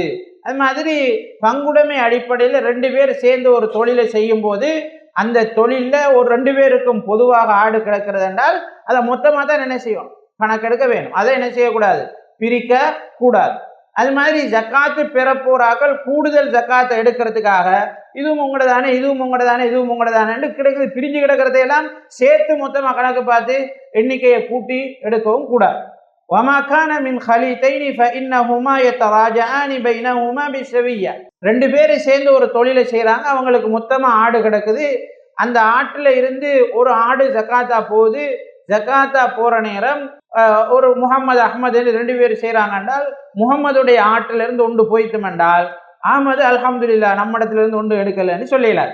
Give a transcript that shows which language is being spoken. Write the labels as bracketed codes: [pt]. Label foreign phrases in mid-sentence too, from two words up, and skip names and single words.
[ta] அது மாதிரி பங்குடைமை அடிப்படையில் 2 பேர் சேர்ந்து ஒரு தொழிலை செய்யும் போது அந்த தொழில ஒரு 2 பேருக்கும் பொதுவாக ஆடு கிடக்கிறது என்றால் அதை மொத்தமாக தான் என்ன செய்யணும், கணக்கெடுக்க வேணும். அதை என்ன செய்யக்கூடாது, பிரிக்க கூடாது. அது மாதிரி ஜக்காத்து பெறப்போறாக்கள் கூடுதல் ஜக்காத்தை எடுக்கிறதுக்காக இதுவும் உங்களதானே இதுவும் உங்களதானே இதுவும் உங்களதானு கிடைக்குது, பிரிஞ்சு கிடக்கிறதையெல்லாம் சேர்த்து மொத்தமாக கணக்கு பார்த்து எண்ணிக்கையை கூட்டி எடுக்கவும் கூடாது. [ar] وما كان من خليطين فإنهما يتراجعان بينهما بالسوية. [ta] 2 பேர் சேர்ந்து ஒரு தொழிலை செய்கிறாங்க, அவங்களுக்கு மொத்தமாக ஆடு கிடக்குது. அந்த ஆட்டில் இருந்து ஒரு ஆடு ஜக்காத்தா போகுது. ஜக்காத்தா போகிற நேரம் ஒரு முகமது அஹ்மது 2 பேர் செய்கிறாங்க என்றால் முகமதுடைய ஆட்டிலிருந்து ஒன்று போய்த்தும் என்றால் அஹ்மது அல்ஹம்துலில்லாஹ் நம்ம இடத்துல இருந்து ஒன்று எடுக்கலைன்னு சொல்லலாது.